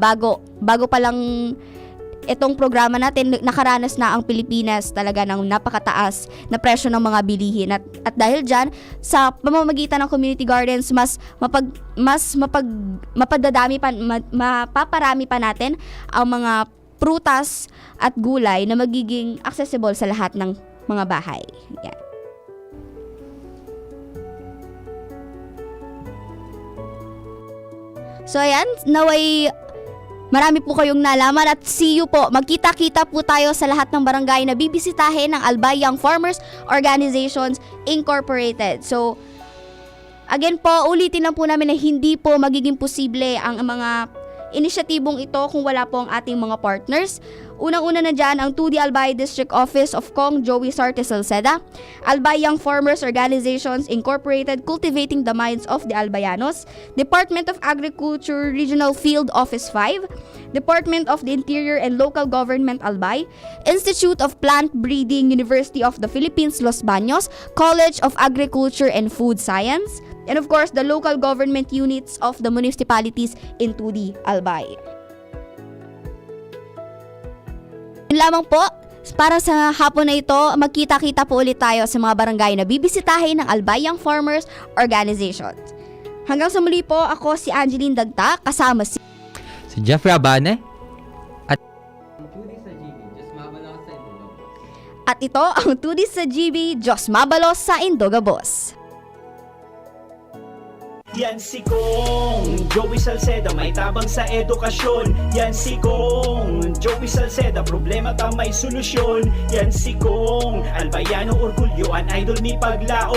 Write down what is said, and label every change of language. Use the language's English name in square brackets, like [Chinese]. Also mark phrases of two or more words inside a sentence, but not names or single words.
[Filipino] Bago pa lang itong programa natin, nakaranas na ang Pilipinas talaga ng napakataas na presyo ng mga bilihin, at dahil diyan sa pamamagitan ng [English] community gardens [Filipino] mapaparami pa natin ang mga prutas at gulay na magiging accessible sa lahat ng mga bahay. Yan. So ayan, naway marami po kayong nalaman at [English] see you [Filipino] po. Magkita-kita po tayo sa lahat ng barangay na bibisitahin ng Albayang Farmers Organizations Incorporated. So again po, ulitin lang po namin na hindi po magiging posible ang mga inisyatibong ito kung wala po ang ating mga partners. Unang-una na dyan ang [English] 2D Albay District Office of Kong Joey Sarte Salceda, Albayang Farmers Organizations Incorporated Cultivating the Minds of the Albayanos, Department of Agriculture Regional Field Office 5, Department of the Interior and Local Government Albay, Institute of Plant Breeding University of the Philippines Los Baños, College of Agriculture and Food Science, and of course the local government units of the municipalities in 2D Albay. [Filipino] Yun lamang po, para sa hapon na ito, magkita-kita po ulit tayo sa mga barangay na bibisitahin ng Albayang Farmers Organizations. Hanggang sa muli po, ako si Angeline Dagta, kasama si Jeffrey Abane at ito ang 2D sa GB, [Bikol] Diyos Mabalos sa Indogabos. Yan si Kong Joey Salceda, may tabang sa edukasyon. Yan si Kong Joey Salceda, problema ta may solusyon. Yan si Kong Albayano orgulyo, an idol ni paglaom.